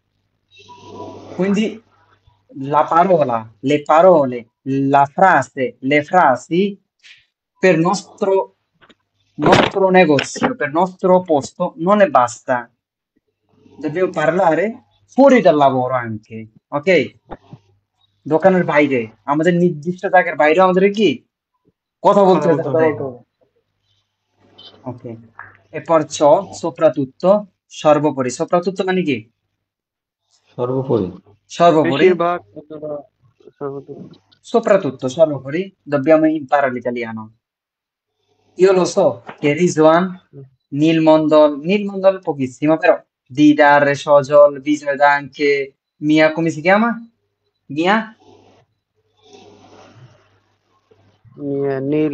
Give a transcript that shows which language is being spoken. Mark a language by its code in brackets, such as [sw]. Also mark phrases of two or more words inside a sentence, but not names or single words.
[it] Quindi la parola, le parole, la frase, le frasi per nostro negozio, per nostro posto non ne basta. Dobbiamo parlare fuori dal lavoro anche, ok? [bn] দোকানের বাইরে আমাদের নির্দিষ্ট জায়গার বাইরে আমাদের কি কথা বলতে কথা [it] Cosa [bn] হবে। বলতে [it] volta? Ok. E perciò, soprattutto, [bn] সর্বোপরি, soprattutto মানে কি? সর্বোপরি সর্বোপরি, বেশিরভাগ অথবা সর্বদা [it] soprattutto, dobbiamo imparare l'italiano. Io lo so che Rizwan, Nil Mondol pochissimo, però Didar, Shojol, Visved anche Mia, come si chiama? Mia? নীল